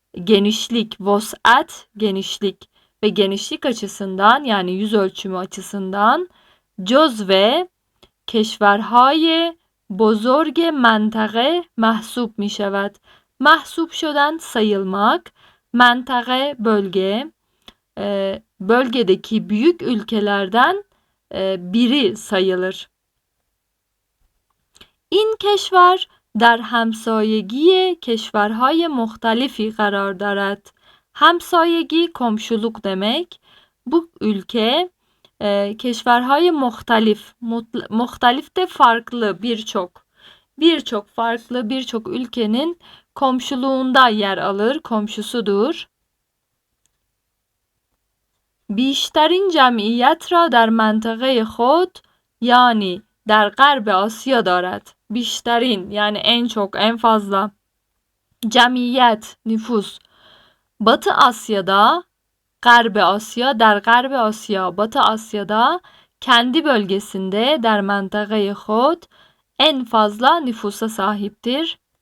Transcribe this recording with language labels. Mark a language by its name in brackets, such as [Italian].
[Turkish] Genişlik, vus'at genişlik ve genişlik açısından yani yüz ölçümü açısından cüzve [Persian] کشورهای بزرگ منطقه محسوب می شود. محسوب شدن [Turkish] sayılmak, منطقه bölge, bölgedeki büyük ülkelerden biri sayılır. [Persian] این کشور در همسایگی کشورهای مختلفی قرار دارد. [Turkish] همسایگی komşuluk demek. Bu ülke [Persian] keşverhay muhtelif. [Turkish] Muhtelif de farklı, birçok farklı birçok ülkenin komşuluğunda yer alır, komşusudur. [Persian] بیشترین جمعیت را در منطقه خود yani در غرب آسیا دارد. [Turkish] بیشترین yani en çok, en fazla. Cemiyet, nüfus. Batı Asya'da, Garb-ı Asya, der Garb-ı Asya, Batı Asya'da kendi bölgesinde [Persian] der منطقه خود [Turkish] en fazla nüfusa sahiptir.